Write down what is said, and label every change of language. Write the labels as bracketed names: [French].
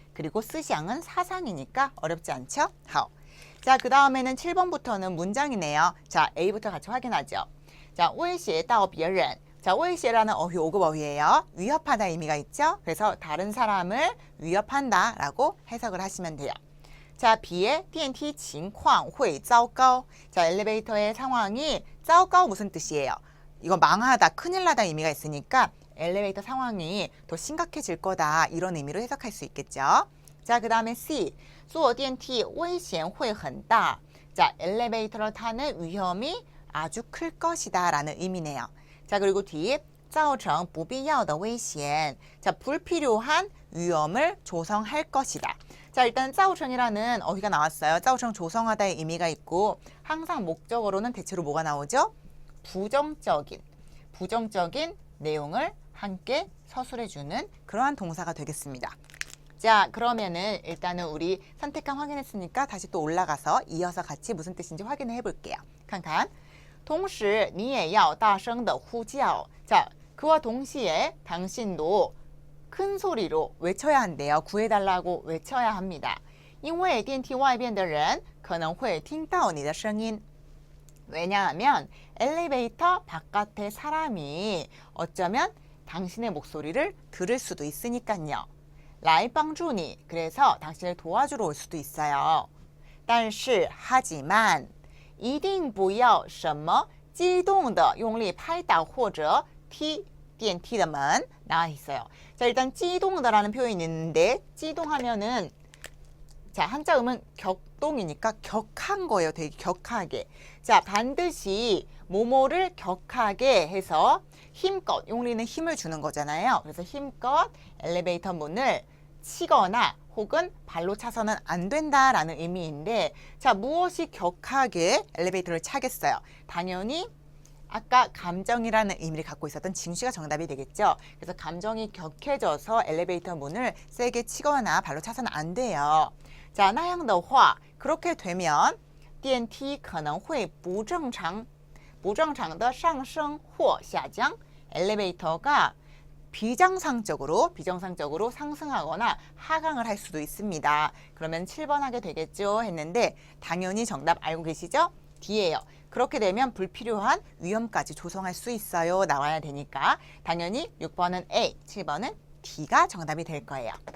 [Korean] 그리고 스샹은 사상이니까 어렵지 않죠? [Chinese] 好. [Korean] 자, 그 다음에는 7번부터는 문장이네요. 자, A부터 같이 확인하죠. [Chinese] 자, 威胁到别人. [Korean] 자, 威胁라는 어휘 5급 어휘예요. 위협하다 의미가 있죠. 그래서 다른 사람을 위협한다 라고 해석을 하시면 돼요. [Chinese] 자, B의 电梯情况会糟糕. [Korean] 자, 엘리베이터의 상황이 糟糕 무슨 뜻이에요? 이거 망하다, 큰일 나다 의미가 있으니까 엘리베이터 상황이 더 심각해질 거다 이런 의미로 해석할 수 있겠죠. 자, 그 다음에 [Chinese] C 坐电梯危险会很大. [Korean] 자, 엘리베이터를 타는 위험이 아주 클 것이다 라는 의미네요. [Chinese] 자, 그리고 D 造成不必要的危险. [Korean] 자, 불필요한 위험을 조성할 것이다. 자, 일단 造成이라는 어휘가 나왔어요. 造成 조성하다의 의미가 있고 항상 목적어로는 대체로 뭐가 나오죠? 부정적인 내용을 함께 서술해주는 그러한 동사가 되겠습니다. 자, 그러면은 일단은 우리 선택한 확인했으니까 다시 또 올라가서 이어서 같이 무슨 뜻인지 확인해 볼게요. 칸칸. [Chinese] 同时你也要大声的呼叫. [Korean] 자, 그와 동시에 당신도 큰 소리로 외쳐야 한대요. 구해달라고 외쳐야 합니다. [Chinese] 因为电梯外边的人可能会听到你的声音. [Korean] 왜냐하면 엘리베이터 바깥의 사람이 어쩌면 당신의 목소리를 들을 수도 있으니까요. [Chinese] 来帮助你. [Korean] 그래서 당신을 도와주러 올 수도 있어요. [Chinese] 但是 [Korean] 하지만 [Chinese] 一定不要什么激动的用力拍打或者踢电梯的门 [Korean] 나와 있어요. 자, 일단 激动的라는 표현이 있는데 激动하면은 자, 한자음은 격동이니까 격한 거예요. 되게 격하게. 자, 반드시 뭐뭐를 격하게 해서 힘껏, 용리는 힘을 주는 거잖아요. 그래서 힘껏 엘리베이터 문을 치거나 혹은 발로 차서는 안 된다라는 의미인데, 자, 무엇이 격하게 엘리베이터를 차겠어요? 당연히 아까 감정이라는 의미를 갖고 있었던 징쉬가 정답이 되겠죠. 그래서 감정이 격해져서 엘리베이터 문을 세게 치거나 발로 차서는 안 돼요. [Chinese] 자, 那样的话 [Korean] 그렇게 되면 [Chinese] 电梯可能会不正常的上升或下降. [Korean] 엘리베이터가 비정상적으로 상승하거나 하강을 할 수도 있습니다. 그러면 7번 하게 되겠죠 했는데 당연히 정답 알고 계시죠? D예요. 그렇게 되면 불필요한 위험까지 조성할 수 있어요. 나와야 되니까 당연히 6번은 A, 7번은 D가 정답이 될 거예요.